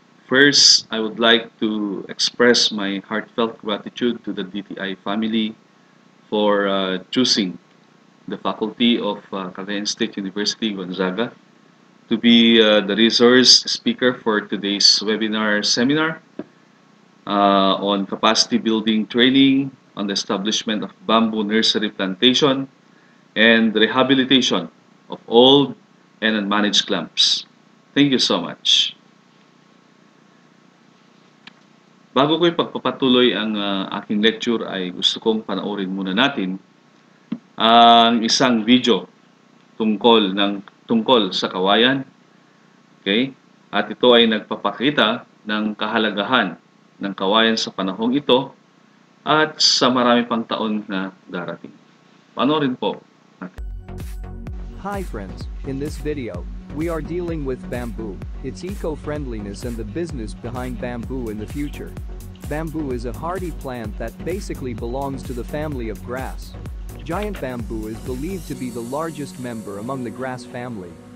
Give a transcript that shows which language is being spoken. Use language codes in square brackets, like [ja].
[en] First, I would like to express my heartfelt gratitude to the DTI family for choosing the faculty of Cagayan State University, Gonzaga, to be the resource speaker for today's webinar seminar on capacity building training on the establishment of bamboo nursery plantation and rehabilitation of old and unmanaged clumps. Thank you so much. [tl] Bago ko ipagpapatuloy ang aking lecture ay gusto kong panoorin muna natin ang isang video tungkol sa kawayan. Okay? At ito ay nagpapakita ng kahalagahan ng kawayan sa panahong ito at sa marami pang taon na darating. Panoorin po. [en] Hi friends, in this video, we are dealing with bamboo, its eco-friendliness and the business behind bamboo in the future. Bamboo is a hardy plant that basically belongs to the family of grass. Giant bamboo is believed to be the largest member among the grass family.